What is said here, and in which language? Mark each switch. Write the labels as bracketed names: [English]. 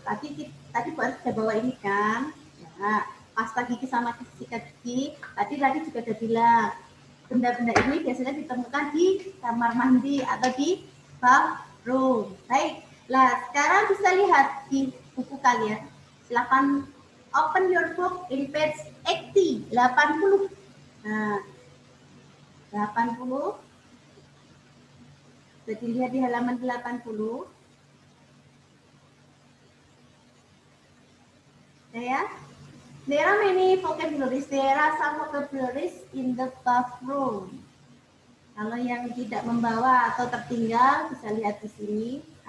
[Indonesian] Tadi buat sudah bawa ini kan. Nah, pasta gigi sama sikat gigi. Tadi juga sudah bilang benda-benda ini biasanya ditemukan di kamar mandi atau di bathroom. Baik. Nah, sekarang bisa lihat di buku kalian. [English] Silakan open your book in page 80. [Indonesian] Nah, 80. Jadi lihat di halaman 80. Oke ya. [English] There are many vocabularies. There are some vocabularies in the bathroom. [Indonesian] Kalau yang tidak membawa atau tertinggal bisa lihat di sini.